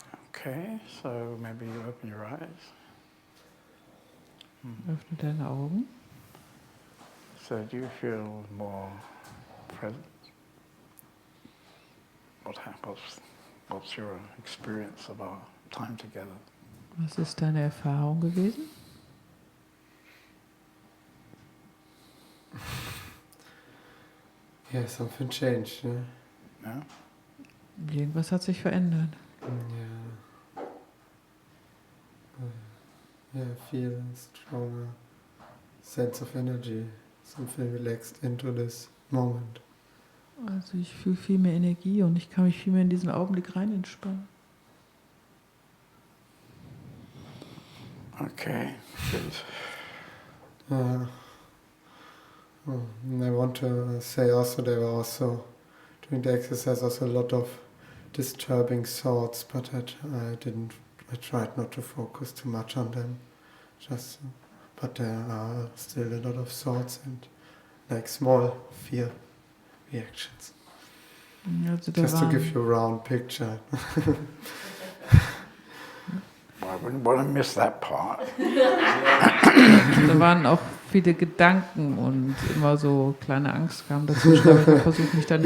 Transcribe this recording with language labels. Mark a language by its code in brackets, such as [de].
[en] Okay, so maybe you open your eyes. [de] Öffne deine Augen. [en] So do you feel more present? What's your experience of our time together? [de] Was ist deine Erfahrung gewesen? [en] Yeah, something changed, yeah? Yeah? [de] Irgendwas hat sich verändert. [en] Yeah. Yeah, I feel a stronger sense of energy, something relaxed into this moment. [de] Also ich fühle viel mehr Energie und ich kann mich viel mehr in diesen Augenblick rein entspannen. [en] Okay, good. And I want to say also there were also, during the exercise, also a lot of disturbing thoughts, but I tried not to focus too much on them. But there are still a lot of thoughts and like small fear reactions. [de] Also [en] Just to give you a round picture. I wouldn't want to miss that part. [de] Da waren auch viele Gedanken und immer so kleine Angst kam dazwischen, aber ich versuche mich da nicht